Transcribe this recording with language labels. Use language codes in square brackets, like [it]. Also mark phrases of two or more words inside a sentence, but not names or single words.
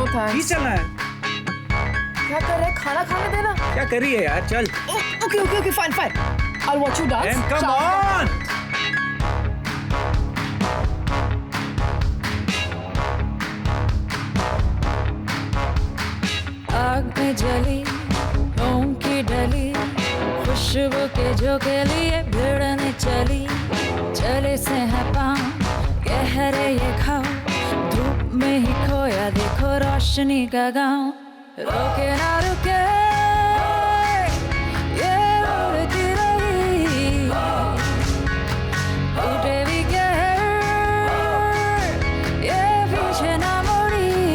[en] No thanks. [hi] प्लीज चलना है। क्या कर रहे हैं? खाना खाने देना। क्या कर रही है यार? चल। [en] Okay, okay, okay, fine, fine. I'll watch you dance. And come on. [hi] आग में जली मोम की डली खुशबू के झोंके लिए भिड़ने चली चले से है पाँव गहरे ये घाव धूप में ही खोया देखो रोशनी का गाँव रोके ना रुके ये उड़ती रही उठे भी कहर ये पीछे ना मुड़ी